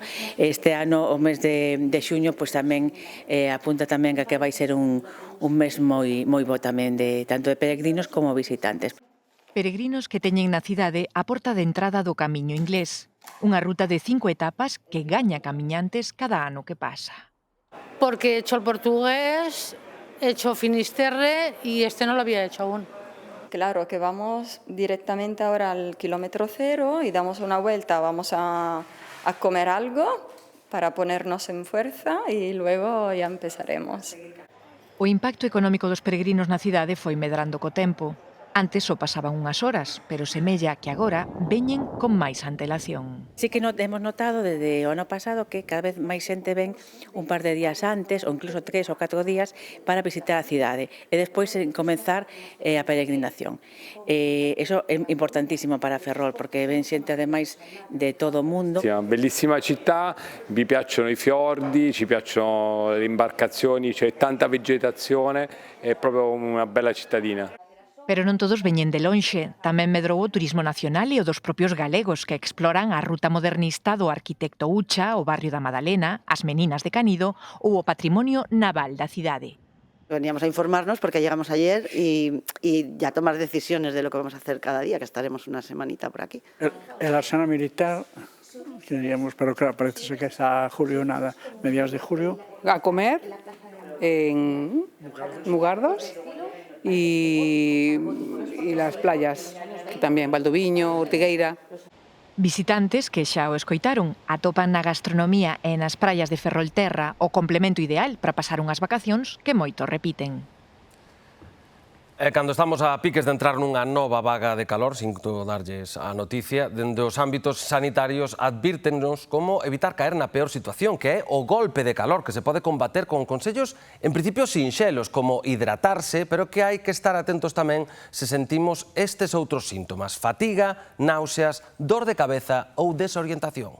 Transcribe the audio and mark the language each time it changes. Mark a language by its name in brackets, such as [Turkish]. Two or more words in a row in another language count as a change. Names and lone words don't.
[Galician] Este ano, o mes de xuño, pois tamén apunta tamén a que vai ser un mes moi bo tamén, tanto de peregrinos como visitantes. Peregrinos que teñen na cidade a porta de entrada do camiño inglés, unha ruta de 5 etapas que gaña camiñantes cada ano que pasa. [Spanish] Porque he hecho el portugués, he hecho Finisterre y este no lo había hecho aún. Claro, que vamos directamente ahora al kilómetro cero y damos una vuelta, vamos a comer algo para ponernos en fuerza y luego ya empezaremos. [Galician] O impacto económico dos peregrinos na cidade foi medrando co tempo. Antes só pasaban unhas horas, pero semella que agora veñen con máis antelación. [Spanish] Sí que hemos notado desde [Galician] o ano pasado que cada vez máis xente ven un par de días antes, ou incluso 3 ou 4 días, para visitar a cidade e despois comenzar a peregrinación. Eso é importantísimo para Ferrol, porque ven xente ademais de todo o mundo. [Italian] È una bellissima città, vi piacciono i fiordi, ci piacciono le imbarcazioni, c'è tanta vegetazione, è proprio una bella cittadina. [Galician] Pero non todos veñen de lonxe. Tamén medrou o turismo nacional e o dos propios galegos que exploran a ruta modernista do arquitecto Ucha, o barrio da Madalena, as Meninas de Canido ou o patrimonio naval da cidade. [Spanish] Veníamos a informarnos porque llegamos ayer y ya tomar decisiones de lo que vamos a hacer cada día, que estaremos una semanita por aquí. El arsenal militar, tendríamos, pero claro, parece ser que está julio nada, mediados de julio. A comer en Mugardos y las playas, [Galician] que tamén, Valdoviño, Ortigueira. Visitantes que xa o escoitaron atopan na gastronomía e nas praias de Ferrolterra o complemento ideal para pasar unhas vacacións que moito repiten. E cando estamos a piques de entrar nunha nova vaga de calor, sinto darlles a noticia, dende os ámbitos sanitarios advírtennos como evitar caer na peor situación, que é o golpe de calor, que se pode combater con consellos en principio sinxelos, como hidratarse, pero que hai que estar atentos tamén se sentimos estes outros síntomas: fatiga, náuseas, dor de cabeza ou desorientación.